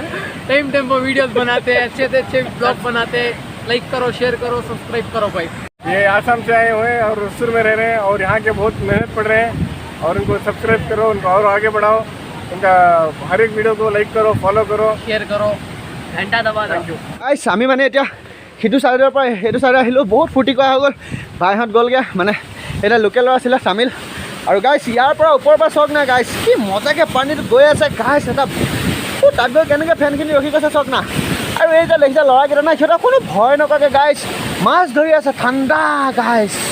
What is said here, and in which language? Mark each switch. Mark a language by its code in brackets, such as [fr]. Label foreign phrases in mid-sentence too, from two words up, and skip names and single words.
[en] time tempo videos [hi] बनाते हैं, अच्छे से अच्छे ब्लॉग बनाते हैं। लाइक करो, शेयर करो, सब्सक्राइब करो भाई। ये आसाम से आए हुए हैं और रुस्तुर में रह रहे हैं और यहाँ के बहुत मेहनत पड़ रहे हैं और उनको सब्सक्राइब करो, उनको और आगे बढ़ाओ। उनका हर एक वीडियो को लाइक करो, फॉलो करो, शेयर करो, घंटा दबा दो। [as] গাইছ আমি মানে এতিয়া সিটো চাইডৰ পৰা সেইটো চাইডে আহিলোঁ। বহুত ফূৰ্তি কৰা হৈ গ'ল। ভাইহঁত গ'লগৈ, মানে এতিয়া লোকেলৰ আছিলে চামিল। আৰু গাইছ ইয়াৰ পৰা ওপৰৰ পৰা চাওক না গাইছ, কি মজাকৈ পানীটো গৈ আছে গাইছ। এটা তাত গৈ কেনেকৈ ফেনখিনি ৰখি গৈছে চাওক না। আৰু এই যে দেখিছে ল'ৰাকেইটা নাই, সিহঁতৰ কোনো ভয় নকৰাকৈ গাইছ মাছ ধৰি আছে, ঠাণ্ডা গাইছ।